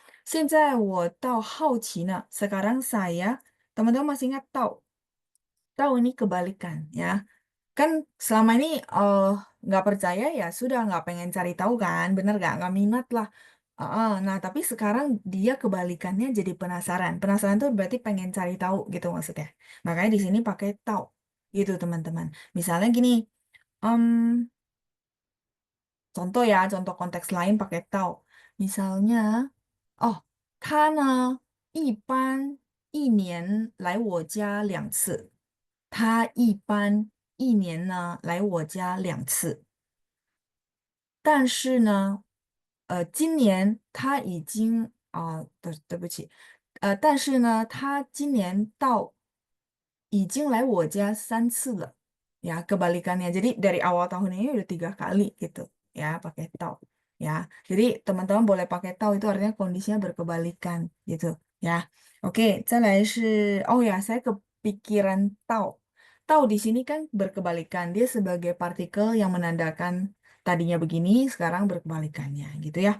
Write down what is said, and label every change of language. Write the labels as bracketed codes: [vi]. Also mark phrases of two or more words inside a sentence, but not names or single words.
[zh] 现在我倒好奇呢, [id] sekarang saya teman-teman masih ingat tahu ini kebalikan ya. Kan selama ini nggak percaya ya sudah nggak pengen cari tahu kan, bener nggak minat lah. Nah, tapi sekarang dia kebalikannya jadi penasaran. Penasaran tuh berarti pengen cari tahu gitu maksudnya. Makanya di sini pakai tahu gitu teman-teman. Misalnya gini, em, contoh ya, contoh konteks lain pakai tahu. Misalnya, [zh] oh,他呢一般一年来我家2次。他一般一年呢来我家2次。但是呢，今年他已经对不起，但是呢，他今年已经来我家3次了， [id] ya kebalikannya. Jadi dari awal tahun ini udah 3 kali gitu, ya pakai tau, ya. Jadi teman-teman boleh pakai tau itu artinya kondisinya berkebalikan gitu, ya. Oke, 再来是, oh ya saya kepikiran tau. Tau di sini kan berkebalikan, dia sebagai partikel yang menandakan tadinya begini, sekarang berkebalikannya gitu ya.